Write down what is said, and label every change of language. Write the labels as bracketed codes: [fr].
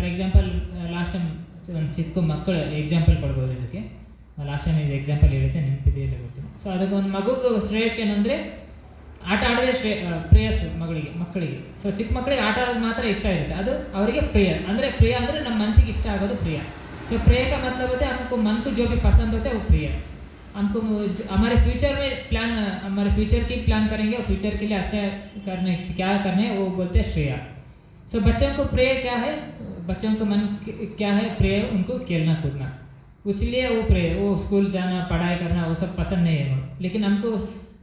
[en] for example last time [kn] ಒಂದು ಚಿಕ್ಕ ಮಕ್ಕಳು ಎಕ್ಸಾಂಪಲ್ ಕೊಡ್ಬೋದು ಇದಕ್ಕೆ. [en] last time [kn] ಇದು ಎಕ್ಸಾಂಪಲ್ ಹೇಳಿದ್ದೆ, ನೆನಪಿದೆಯಲ್ಲ ಗೊತ್ತಿಲ್ಲ. ಸೊ ಅದಕ್ಕೆ ಒಂದು ಮಗುಗೆ ಶ್ರೇಯಸ್ ಏನಂದರೆ ಆಟ ಆಡೋದೇ ಪ್ರೇಯಸ್ ಮಕ್ಕಳಿಗೆ. ಸೊ ಚಿಕ್ಕ ಮಕ್ಕಳಿಗೆ ಆಟ ಆಡೋದು ಮಾತ್ರ ಇಷ್ಟ ಇರುತ್ತೆ, ಅದು ಅವರಿಗೆ ಪ್ರಿಯ ಅಂದರೆ ನಮ್ಮ ಮನಸ್ಸಿಗೆ ಇಷ್ಟ ಆಗೋದು ಪ್ರಿಯ. ಸೊ ಪ್ರಿಯ [hi] का मतलब होता है हमको मन को जो भी पसंद होता है वो प्रिय. हमको हमारे फ्यूचर में प्लान, हमारे फ्यूचर की प्लान करेंगे और फ्यूचर के लिए अच्छा क्या करने वो बोलते हैं श्रेय. सो बच्चों को प्रेय क्या है, बच्चों को मन क्या है प्रेय, उनको खेलना कूदना, इसलिए वो प्रेय, वो स्कूल जाना पढ़ाई करना वो सब पसंद नहीं है.